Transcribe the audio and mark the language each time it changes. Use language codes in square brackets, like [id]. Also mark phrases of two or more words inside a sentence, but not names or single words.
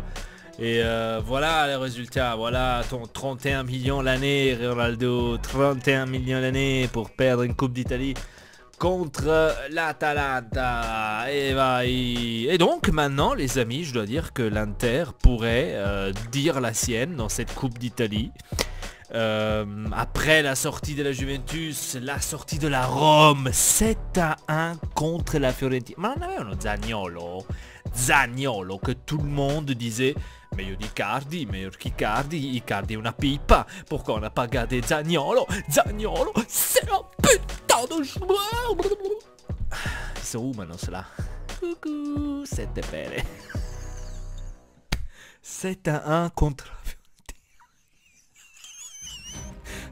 [fr] Et voilà les résultats, voilà ton 31 millions l'année, Ronaldo, 31 millions l'année pour perdre une Coupe d'Italie contre l'Atalanta. Et donc maintenant les amis, je dois dire que l'Inter pourrait dire la sienne dans cette Coupe d'Italie. Après la sortie de la Juventus, la sortie de la Rome, 7-1 contre la Fiorentina. [it] Ma non avevano [fr] Zaniolo que tout le monde disait meilleur d'Icardi, Icardi est [it] una pipa, [fr] pourquoi on n'a pas gardé Zaniolo, c'est un putain de joueur. Ils sont où maintenant cela? Coucou, c'était belle. 7-1 contre la Fiorentina.